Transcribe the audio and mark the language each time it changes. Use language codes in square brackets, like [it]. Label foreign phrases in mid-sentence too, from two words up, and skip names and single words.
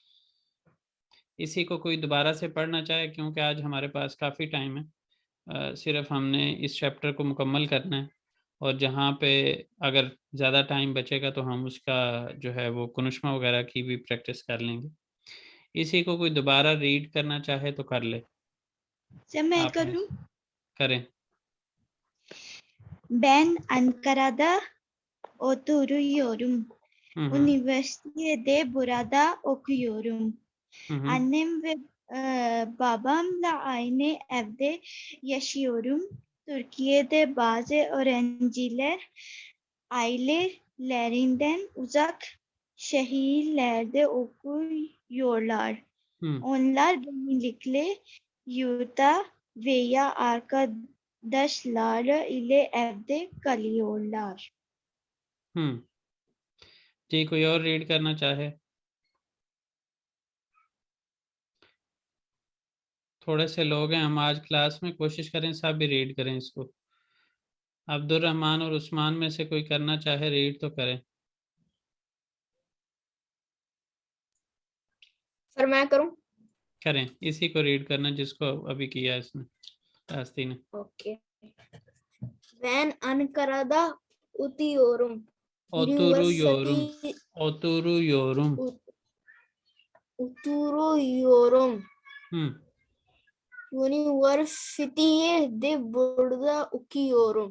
[hi] इसी को कोई दोबारा से पढ़ना चाहे, क्योंकि आज हमारे पास काफ़ी टाइम है, सिर्फ हमने इस चैप्टर को मुकम्मल करना है, और जहाँ पे अगर ज़्यादा टाइम बचेगा तो हम उसका जो है वो कुनुष्मा वगैरह की भी प्रैक्टिस कर लेंगे। इसी को कोई दोबारा रीड करना चाहे तो कर ले। जब मैं आप करूं, करें। [tr] Ben Ankara'da oturuyorum. हम्म Üniversitede burada okuyorum. हम्म Annem ve babamla aynı evde yaşıyorum. Türkiye'de bazı öğrenciler ailelerinden uzak şehirlerde okuyorlar. हम्म Onlar genellikle yurtta veya arkadaşları ile evde kalıyorlar. [hi] हम्म जी, कोई और रीड करना चाहे? थोड़े से लोग हैं हम आज क्लास में, कोशिश करें सब भी रीड करें इसको। अब्दुल रहमान और उस्मान में से कोई करना चाहे रीड तो करें। सर मैं करूं? करें, इसी को रीड करना जिसको अभी किया इसने, रास्ती ने। ओके। [tr] Ben Ankara'da oturuyorum. Oturuyorum. Üniversite Oturuyorum. oturuyorum. हम्म Üniversitede burada okuyorum.